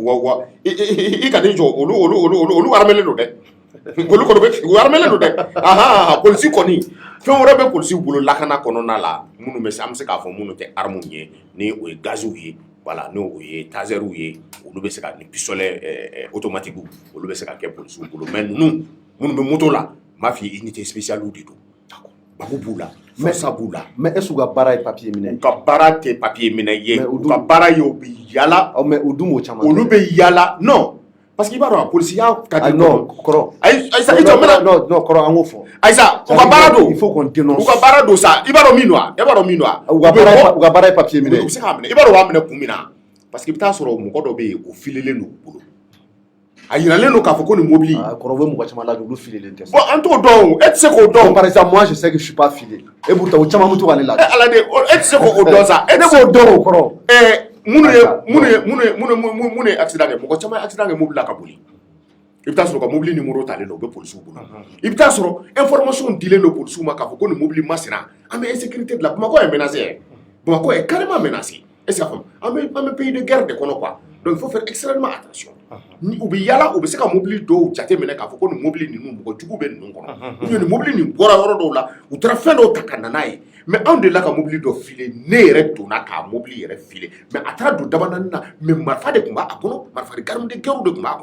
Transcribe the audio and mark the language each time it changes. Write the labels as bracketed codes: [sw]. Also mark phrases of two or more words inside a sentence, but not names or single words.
[bm] i ka n'i jɔ olu armelen don dɛ olu kɔni bɛ u armelen don dɛ polisi kɔni fɛn wɛrɛ bɛ polisiw bolo lakana kɔnɔna la minnu bɛ se an bɛ se k'a fɔ minnu tɛ arme ye ni o ye gaziw ye voilà n'o ye taseriw ye olu bɛ se ka ni [fr] pistolet automatique [bm] olu bɛ se ka kɛ polisiw bolo mais ninnu minnu bɛ moto la n b'a f'i ye [fr] unité spéciale [bm] de don babu b'u la força b'u la [fr] mais est-ce que [bm] u ka baara ye papier minɛ u ka baara tɛ papier minɛ ye u ka baara ye u bɛ yala mais u dun b'o caman olu bɛ yala [fr] non parce que [bm] i b'a dɔn polisiya ka di non kɔrɔ ayisa i jɔ n bɛna non kɔrɔ an k'o fɔ ayisa u ka baara don [fr] il faut qu'on dénonce [bm] u ka baara don sa i b'a dɔn min don wa e b'a dɔn min don wa u ka baara ye papier minɛ u bɛ se k'a minɛ i b'a dɔn u b'a minɛ kun min na [fr] parce que [bm] i bɛ taa sɔrɔ mɔgɔ dɔ bɛ yen o filelen don u bolo a yiralen don k'a fɔ ko nin mobili kɔrɔ bɛ mɔgɔ caman lajɛ olu filelen tɛ bon an t'o dɔn e tɛ se k'o dɔn [fr] par exemple moi je sais que je suis pas filé et pourtant [bm] o caman bɛ to k'ale lajɛ ala de e tɛ se k'o dɔn sa e ne b'o dɔn o kɔrɔ minnu ye accident kɛ mɔgɔ caman ye accident kɛ mobili la ka boli i bɛ taa sɔrɔ ka mobili numéro talen don o bɛ polisiw bolo i bɛ taa sɔrɔ information dilen don polisiw ma k'a fɔ ko nin mobili masina an bɛ insécurité de la [fr] Bamakɔ est menacé Bamakɔ est carrément menacé est-ce que [bm] an bɛ [fr] pays de guerre [bm] de kɔnɔ [fr] quoi donc il faut faire extrêmement attention [bm] u bɛ yala u bɛ se ka mobili dɔw jate minɛ k'a fɔ ko nin mobili ninnu mɔgɔ jugu bɛ ninnu kɔnɔ [fr] ou bien [bm] nin mobili nin bɔra yɔrɔ dɔw la u taara fɛn dɔw ta ka na n'a ye mais anw delila ka mobili dɔ file ne yɛrɛ donna k'a mobili yɛrɛ file mais a taara don daba naani na mais marifa de tun b'a kɔnɔ marifa de [fr] garde de guerre [bm] de tun b'a